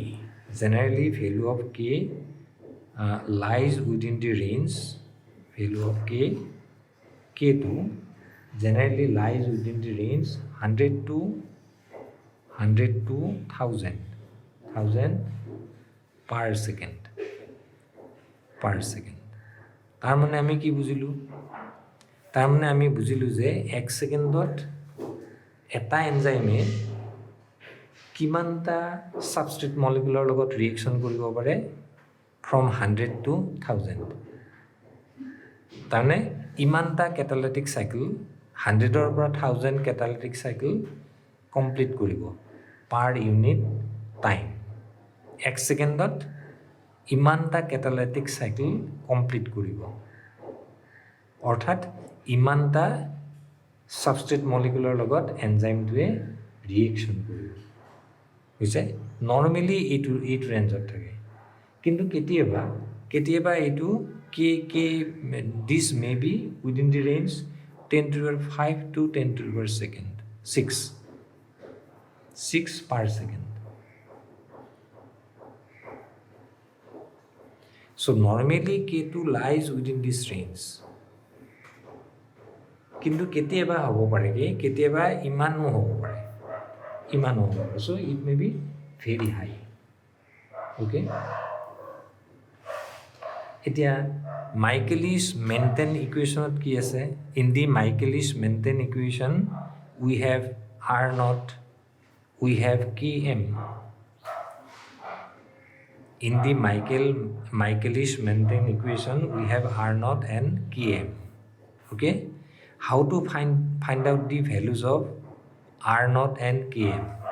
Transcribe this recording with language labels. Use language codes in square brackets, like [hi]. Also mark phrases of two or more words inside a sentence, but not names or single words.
[en] lies within the range value of k2 generally lies within the range 100 to 1000 per second [as] তাৰ মানে আমি কি বুজিলো যে 1 সেকেন্ডত এটা এনজাইমে কিমানটা [en] substrate molecule [as] লগত ৰিয়েকশন কৰিব পাৰে from 100 to 1000 তাৰমানে ইমানটা [en] catalytic cycle [as] 100 ৰ পৰা 1000 [en] catalytic cycle [as] কমপ্লিট কৰিব পাৰ [en] unit time [as] 1 সেকেন্ডত ইমানটা [en] catalytic cycle [as] কমপ্লিট কৰিব অৰ্থাৎ ইমানটা [en] substrate molecule [as] লগত এনজাইমটোৱে ৰিয়েকশন কৰিব বুজিছে নৰমালি এইটো ৰেঞ্জত থাকে কিন্তু কেতিয়াবা এইটো [en] k this may be within the range 10 to the power 5 to 10 to the power 6 per second so normally k2 lies within this range [as] কিন্তু কেতিয়াবা হ'ব পাৰে কেতিয়াবা ইমানো হ'ব পাৰে [en] so it may be very high okay এতিয়া Michaelis Menten equation [as] কি আছে [en] in the Michaelis Menten equation we have r naught we have km in the Michaelis Menten equation we have r naught and km okay how to find out the values of r naught and km